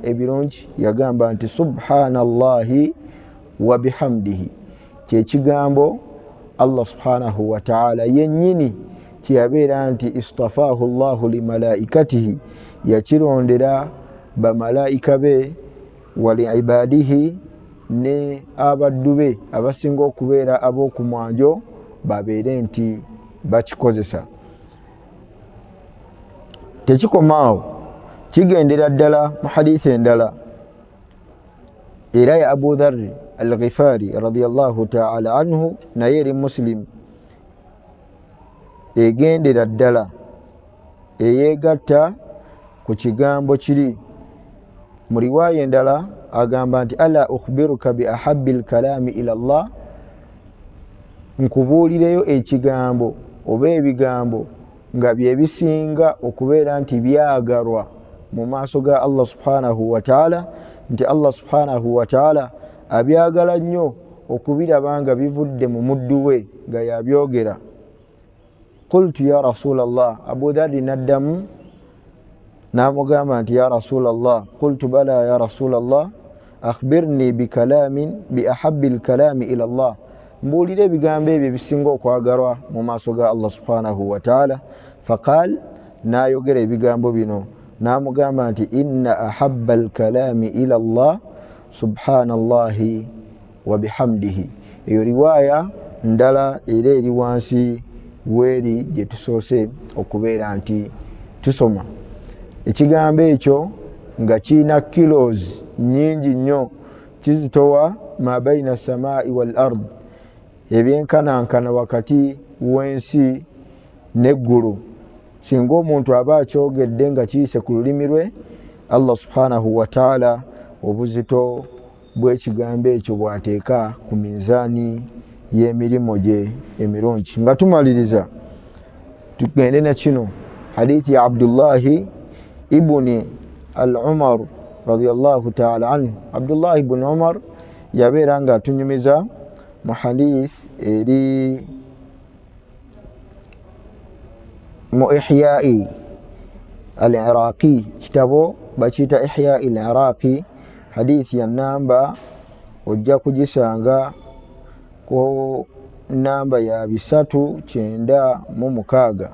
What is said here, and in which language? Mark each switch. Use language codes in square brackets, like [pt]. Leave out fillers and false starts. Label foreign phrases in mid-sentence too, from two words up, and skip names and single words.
[lg] ebirungi yagamba nti [ar] سبحان الله وبحمده, [lg] kyekigambo Allah [ar] سبحانه وتعالى [lg] yennyini kyeyabeera nti [ar] اصطفاه الله لملائكته, [lg] yakirondera bamalayika be, waliibadihi, ne abaddu be abasinga okubeera ab'okumwanjo babeere nti bakikozesa. Tekikomaawo, kigendera ddala mu hadithi endala era ya Abu Dharr al-Ghifari [ar] رضي الله تعالى عنه, [lg] naye eri Muslim, egendera ddala eyegatta ku kigambo kiri. Mu riwaaya endala agamba nti [ar] ألا أخبرك بأحب الكلام إلى الله, [lg] nkubuulireyo ekigambo oba ebigambo nga bye bisinga okubeera nti byagalwa mu maaso ga Allah [ar] سبحانه وتعالى, [lg] nti Allah [ar] سبحانه وتعالى [lg] abyagala nnyo okubiraba nga bivudde mu muddu we nga yabyogera. [ar] قلت يا رسول الله, [lg] Abu Dharr naddamu n'amugamba nti [ar] يا رسول الله قلت بلى يا رسول الله أخبرني بأحب الكلام إلى الله, [lg] mbuulira ebigambo ebyo ebisinga okwagalwa mu maaso ga Allah [ar] سبحانه وتعالى. [lg] Faqal, n'ayogera ebigambo bino, n'amugamba nti [ar] إن أحب الكلام إلى الله سبحان الله وبحمده. [lg] Eyo riwaaya ndala era eri wansi weri gye tusoose okubeera nti tusoma. ekigambo ekyo nga kiina kilos nyingi nnyo, kizitowa [ar] ما بين السماء والأرض, [lg] ebyenkanankana wakati w'ensi n'eggulu. Singa omuntu aba akyogedde nga kiyise ku lulimi lwe, Allah [ar] سبحانه وتعالى [lg] obuzito bw'ekigambo ekyo bw'ateeka ku minzaani y'emirimu gye emirungi. Nga tumaliriza tugende na kino hadithi ya Abdullahi ibuni al-Umar [ar] رضي الله تعالى عنه. [lg] Abdullahi ibn Umar yabeera nga atunyumiza mu hadith eri mu Ihya'i al-Iraqi, kitabo bakiyita Ihya'i al-Iraqi. Hadithi ya namba ojja kugisanga ku namba ya 396.